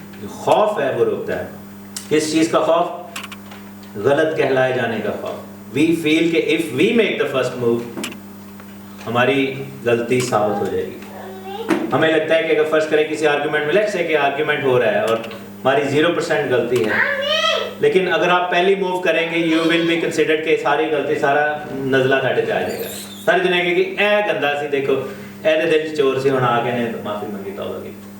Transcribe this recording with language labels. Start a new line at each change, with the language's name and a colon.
Urdu: خوف ہے وہ روکتا ہے. کس چیز کا خوف؟ غلط کہلائے جانے کا خوف.
English: We feel
Urdu: کہ
English: if we make the first move
Urdu: ہماری غلطی ثابت ہو جائے گی. ہمیں لگتا ہے کہ اگر فرض کریں کسی آرگیومنٹ میں,
English: let's say
Urdu: کہ آرگیومنٹ ہو رہا ہے اور ہماری 0% غلطی ہے, لیکن اگر آپ پہلی موو کریں گے
English: you will be considered
Urdu: کہ ساری غلطی, سارا نزلہ تھاڑے پہ آ جائے گا.
Punjabi: ساری دنیا کہ اے گندا سی, دیکھو اے دے دل چور سے ہونا آ گئے نے, تو معافی منگی توبہ کی.